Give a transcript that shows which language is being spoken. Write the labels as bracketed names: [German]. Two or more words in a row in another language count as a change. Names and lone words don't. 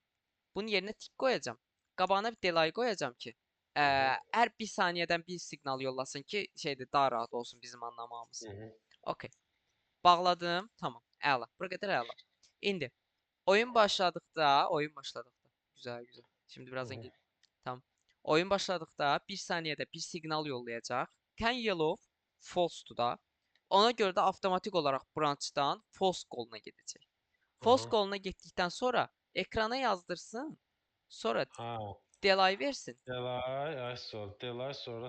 [Azerbaijani] Bunun yerinə tik qoyacağam. Qabağına bir delay qoyacağam ki, aha, hər bir saniyədən bir siqnal yollasın ki, şeydir, daha rahat olsun bizim anlamağımız. hı. Okay. Bağladım. Tamam. Əla. Bura qədər əla. İndi oyun başladıqda. [Turkish] Güzel güzel. Şimdi birazdan Hı. gel. Tamam. [Azerbaijani] Oyun başladıqda bir saniyədə bir siqnal yollayacaq. Can yellow false-dur da. Ona görə də avtomatik olaraq branchdan false qoluna gedəcək. False Aha. qoluna getdikdən sonra ekrana yazdırsın. Sonra Ha, delay versin. delay sonra